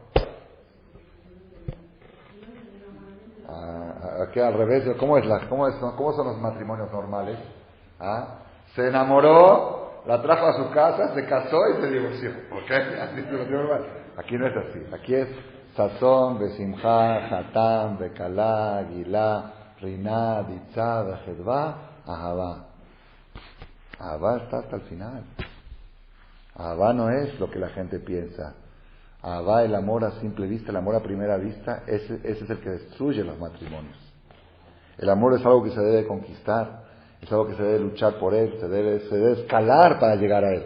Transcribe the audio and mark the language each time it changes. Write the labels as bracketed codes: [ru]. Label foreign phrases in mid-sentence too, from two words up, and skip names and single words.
[es] Aquí al revés, ¿cómo son los matrimonios normales? Se enamoró, la trajo a su casa, se casó y se divorció. Aquí no es así. Aquí es Sazón, [he] בשמחה, חתן, בכלה, גילה, רינה, דיצה, בחדוה, אהבה. [es] Ahavá está hasta el final. Ahavá no es lo que la gente piensa. Ahavá, el amor a simple vista, el amor a primera vista, ese es el que destruye los matrimonios. El amor es algo que se debe conquistar, es algo que se debe luchar por él, se debe escalar para llegar a él.